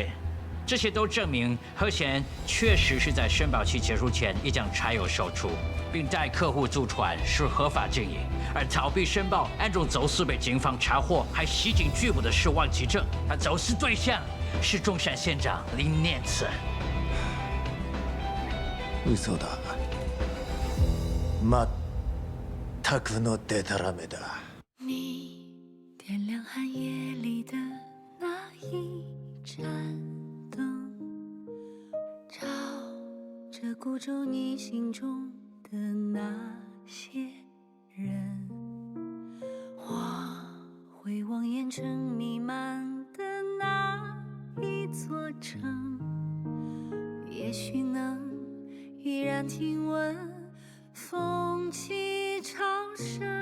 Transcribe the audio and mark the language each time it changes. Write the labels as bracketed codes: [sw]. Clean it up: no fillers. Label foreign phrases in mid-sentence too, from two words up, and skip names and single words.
[zh] 这些都证明何贤确实是在申报期结束前已将柴油售出，并带客户租船是合法经营。而逃避申报、暗中走私被警方查获还袭警拘捕的是王启正，他走私对象是中山县长林念慈。 [ja] 嘘だ。まったくのデタラメだ。 [zh] 你点亮寒夜里的那一盏灯，照着孤舟你心中的那些人，我回望烟尘弥漫的那一座城，也许能依然听闻风起潮生。